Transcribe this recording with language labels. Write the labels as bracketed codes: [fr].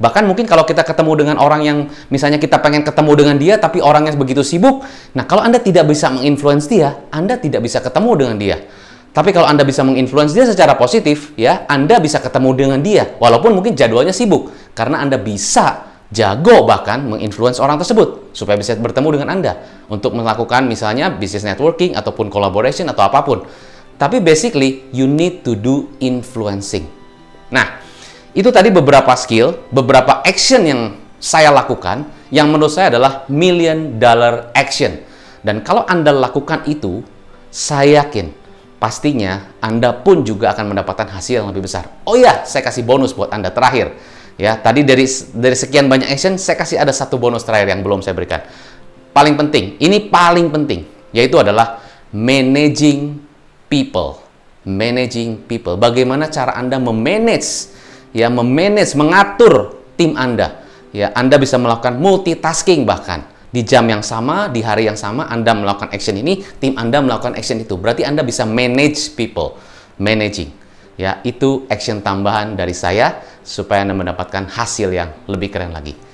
[id] Bahkan mungkin kalau kita ketemu dengan orang yang misalnya kita pengen ketemu dengan dia tapi orangnya begitu sibuk, nah kalau Anda tidak bisa menginfluence dia, Anda tidak bisa ketemu dengan dia. Tapi kalau Anda bisa menginfluence dia secara positif, ya, Anda bisa ketemu dengan dia walaupun mungkin jadwalnya sibuk, karena Anda bisa jago bahkan menginfluence orang tersebut supaya bisa bertemu dengan Anda untuk melakukan misalnya business networking ataupun collaboration atau apapun. [en] Tapi basically you need to do influencing. [id] Nah, itu tadi beberapa skill, beberapa action yang saya lakukan yang menurut saya adalah $1 million action. Dan kalau Anda lakukan itu, saya yakin pastinya Anda pun juga akan mendapatkan hasil yang lebih besar. Oh ya, saya kasih bonus buat Anda terakhir. Ya, tadi dari sekian banyak action, saya kasih ada satu bonus terakhir yang belum saya berikan. Paling penting, ini paling penting, yaitu adalah managing people. Managing people. Bagaimana cara Anda memanage, ya, mengatur tim Anda. Ya, Anda bisa melakukan multitasking bahkan. Di jam yang sama, di hari yang sama, Anda melakukan action ini, tim Anda melakukan action itu. Berarti Anda bisa manage people. Managing. Ya, itu action tambahan dari saya supaya Anda mendapatkan hasil yang lebih keren lagi.